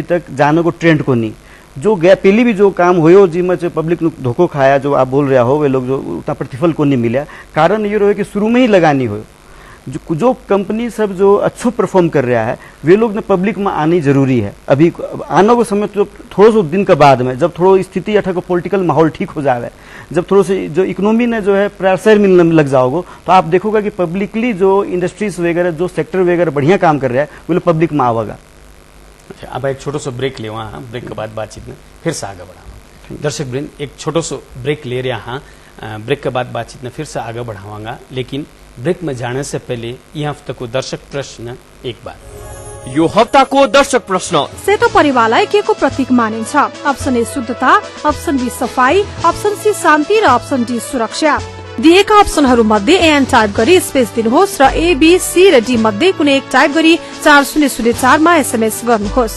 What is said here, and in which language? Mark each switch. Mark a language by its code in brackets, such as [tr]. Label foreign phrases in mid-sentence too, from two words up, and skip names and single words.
[mwr] तक जाने को ट्रेंड को नहीं जो गया पहले भी जो काम हो जिसमें जो पब्लिक ने धोखो खाया जो आप बोल रहा हो वे लोग जो उतना प्रतिफल को नहीं मिला कारण ये रहे कि शुरू में ही लगानी हो जो कंपनी सब जो अच्छो परफॉर्म कर रहा है वे लोग ने पब्लिक में आनी जरूरी है अभी आने को समय तो थोड़ा सा दिन के बाद में जब थोड़ा स्थिति अठा को पॉलिटिकल माहौल ठीक हो जाए जब थोड़ा से जो इकोनॉमी ने जो है प्रेशर मिलने लग जाओगे तो आप देखोगे कि पब्लिकली जो इंडस्ट्रीज वगैरह जो सेक्टर वगैरह बढ़िया काम कर रहा है वो लोग पब्लिक में आवेगा। अच्छा, अब एक छोटो सो ब्रेक ले वहाँ ब्रेक के बाद बातचीत में फिर से आगे बढ़ाऊंगा। दर्शक वृंद एक छोटो सो ब्रेक ले रहे यहाँ ब्रेक के बाद बातचीत में फिर से आगे बढ़ावांगा लेकिन ब्रेक में जाने से पहले यह हफ्ते को दर्शक प्रश्न एक बार [ne] यो हप्ताको दर्शक प्रश्न सेतो परिवारलाई के को प्रतीक मानिन्छ? अप्सन ए शुद्धता, अप्सन बी सफाई, अप्सन सी शान्ति र अप्सन डी सुरक्षा। दिएका अप्सनहरू मध्ये एन टाइप गरी स्पेस दिनुहोस् र ए बी सी र डी मध्ये कुनै एक टाइप गरी 4004 मा एसएमएस गर्नुहोस्